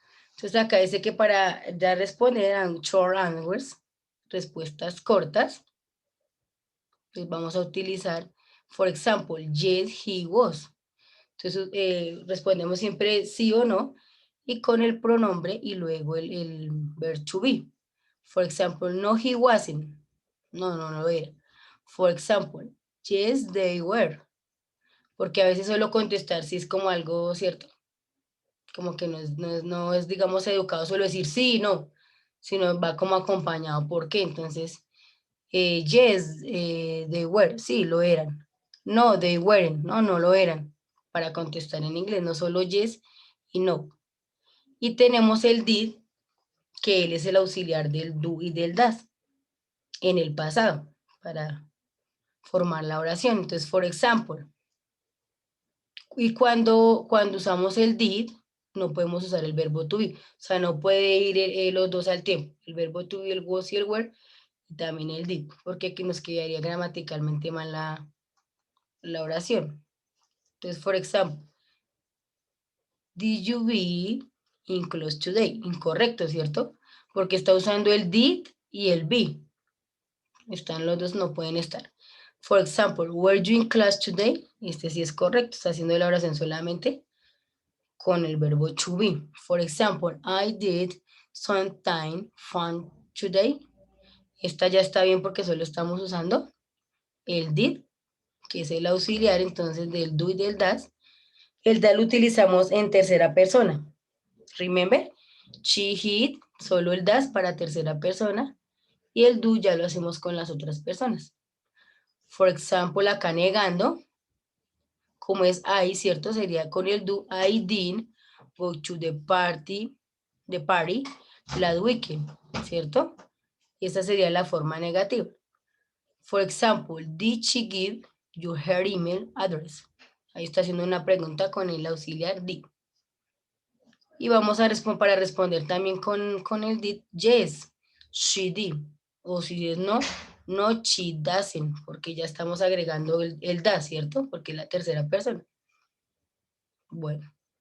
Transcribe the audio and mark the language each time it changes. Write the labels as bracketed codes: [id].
[es] Entonces acá dice que para ya responder a short answers, respuestas cortas, pues vamos a utilizar, [en] for example, yes, he was. [es] Entonces respondemos siempre sí o no y con el pronombre y luego el verb to be. [en] For example, no, he wasn't. [es] No, no lo era. [en] For example, yes, they were. [es] Porque a veces solo contestar sí es como algo cierto. Como que no es, digamos, educado solo decir sí y no, sino va como acompañado. ¿Por qué? Entonces, [en] yes, they were, [es] sí, lo eran. [en] No, they weren't, [es] no, no lo eran. Para contestar en inglés, no solo yes y no. Y tenemos el did, que él es el auxiliar del do y del das en el pasado, para formar la oración. Entonces, [en] for example, [es] y cuando usamos el did, no podemos usar el verbo to be. O sea, no puede ir los dos al tiempo. El verbo to be, el was y el were, y también el did, porque aquí nos quedaría gramaticalmente mal la oración. [en] Entonces, for example, did you be in class today? [es] Incorrecto, ¿cierto? Porque está usando el did y el be. Están los dos, no pueden estar. [en] For example, were you in class today? [es] Este sí es correcto, está haciendo la oración solamente con el verbo to be. [en] For example, I did something fun today. [es] Esta ya está bien porque solo estamos usando el did, que es el auxiliar entonces del do y del das. El da lo utilizamos en tercera persona. [en] Remember, [es] she, he, solo el das para tercera persona y el do ya lo hacemos con las otras personas. [en] For example, [es] acá negando, como es I, ¿cierto? Sería con el do, [en] I didn't go to the party last weekend, [es] ¿cierto? Y esa sería la forma negativa. [en] For example, did she give you her email address? [es] Ahí está haciendo una pregunta con el auxiliar did. Y vamos a responder para responder también con el did, [en] yes, she did. [es] O si es no, [en] no, she doesn't, [es] porque ya estamos agregando el da, ¿cierto? Porque es la tercera persona. Bueno.